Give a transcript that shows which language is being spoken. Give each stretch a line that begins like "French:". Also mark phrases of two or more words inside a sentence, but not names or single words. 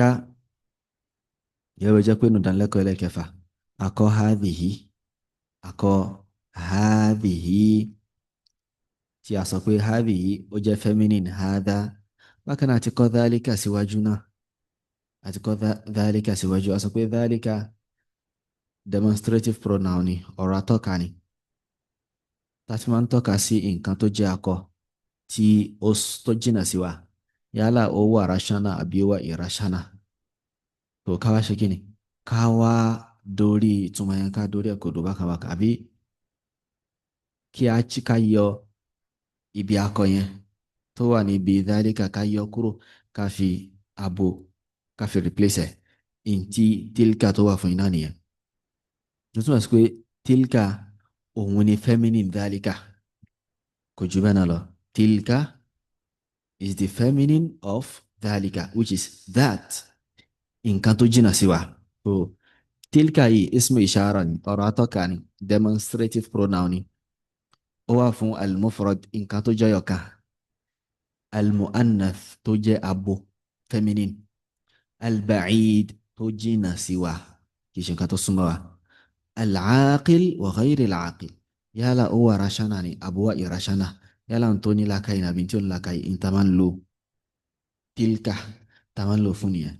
Yoruba: Yẹ́n ló jẹ́ pé nínú ìdánilẹ́kọ̀ọ́ ẹlẹ́kẹfà, akọ hadhihi. Akọ hadhihi. tí a sọ pé hadhihi ó jẹ́ feminine hadha. Bákan náà àti kọ́ dhalika síwájú náà, àti kọ́ dhalika síwájú, a sọ pé dhalika
English: demonstrative pronoun
Yoruba: ni, ọ̀rọ̀ atọ́ka ni, tá a ti máa ń tọ́ka sí nǹkan tó jẹ́ akọ tí tó jìnnà sí wa, yálà ó wà rational àbí ó wà irrational. tó ká wá ṣe kí ni, ká wá dórí ìtumọ̀ yẹn, ká dórí ẹ̀kọ́ dò bákan bákan, àbí ká yọ ibi akọ yẹn tó wà níbi dhalika, ká yọ kúrò, ká fi abo, ká fi replace ẹ̀ ntí tilka tó wà fún iná nìyẹn. tó túmọ̀ sí pé tilka òun ni feminine dhalika, kò jù bẹ́ẹ̀ náà lọ.
English: Tilka is the feminine of dhalika, which is that,
Yoruba: nǹkan tó jìnnà sí wa. So tilka yìí
Arabic: اسم إشارة
Yoruba: ni, ọ̀rọ̀ atọ́ka ni,
English: demonstrative pronoun
Yoruba: ni. Ó wà fún al-mufrad, nǹkan tó jẹ́ yọ̀kan, al-mu'annath tó jẹ́ abo feminine, al-ba'id tó jìnnà sí wa, kì í ṣe nǹkan tó súnmọ́ wa,
Arabic: العاقل وغير العاقل,
Yoruba: yálà ó wà rational ni àbó wà irrational, yálà ń tó ní làákàyè nàbí tí ó ní làákàyè, ń ta máa ń lo tilka, ta máa ń lo fún nìyẹn.